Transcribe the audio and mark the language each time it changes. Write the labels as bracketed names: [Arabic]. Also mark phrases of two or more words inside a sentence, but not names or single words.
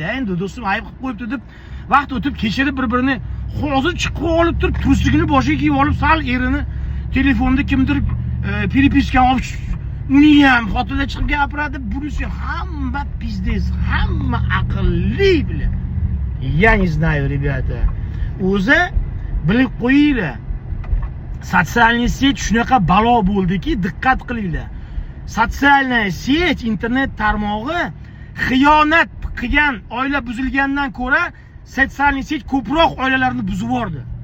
[Uzbek] Endi do'stim ayb qilib qo'yibdi deb vaqt o'tib kechirib bir-birini hozir chiqib olib turib, tursigini boshiga kiyib olib, sal erini telefonda kimdir переписка olib uni ham xotinga chiqib gapiradi. Bunisi hamma pizdez, hamma aqlli bilan. [Russian] Я не знаю, ребята. [Uzbek] O'zi bilib qo'yinglar. [Russian] Социальный сеть [Uzbek] shunaqa balo bo'ldiki, diqqat qilinglar. [Russian] Социальный сеть, [Uzbek] internet tarmog'i xiyonat qilgan oila buzilgandan ko'ra [Russian] социальный сеть [Uzbek] ko'proq oilalarni buzib yubordi.